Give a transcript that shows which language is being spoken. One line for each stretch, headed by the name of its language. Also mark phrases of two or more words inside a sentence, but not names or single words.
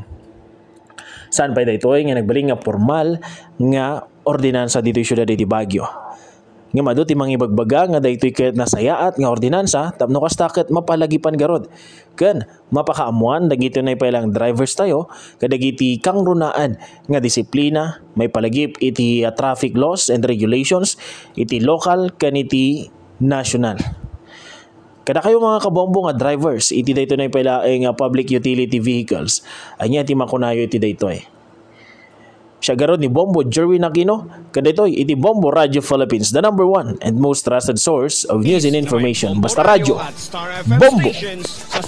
Iloko: Saan pa daytoy nga nagbaling nga formal nga ordinansa ditoy syudad iti Baguio. Nga madu ti mangibagbaga nga daytoy ket nasayaat nga ordinansa tapno kasta ket mapalagipan garod. Ken mapakaamuan dagiti na pailang drivers tayo kadagiti kang runaan nga disiplina may palagip iti
English: traffic laws and regulations
Iloko: iti local ken iti national. Kada kayo mga kabombo nga drivers iti dayto na pailaeng
English: public utility vehicles
Iloko: anya ti makunayo iti daytoy. Siya garod ni Bombo Jerwin Aquino kadaytoy iti Bombo Radio Philippines,
English: the number one and most trusted source of news and information.
Iloko: Basta radyo Bombo.